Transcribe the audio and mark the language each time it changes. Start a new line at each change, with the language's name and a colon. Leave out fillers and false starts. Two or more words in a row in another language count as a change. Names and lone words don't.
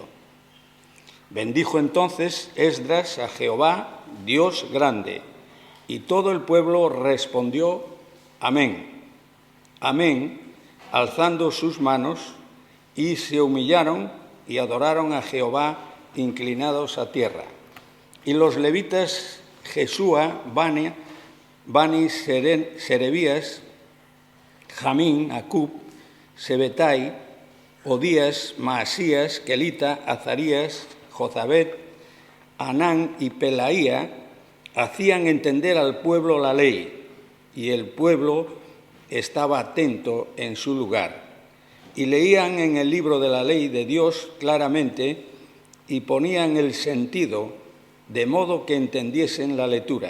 Spanish: Bendijo entonces Esdras a Jehová, Dios grande, y todo el pueblo respondió: Amén, amén, alzando sus manos, y se humillaron y adoraron a Jehová inclinados a tierra. Y los levitas Jesúa, Bani, Serebías, Jamín, Acub, Sebetai, Odías, Maasías, Kelita, Azarías, Jozabed, Anán y Pelaía hacían entender al pueblo la ley, y el pueblo estaba atento en su lugar. Y leían en el libro de la ley de Dios claramente y ponían el sentido de modo que entendiesen la lectura.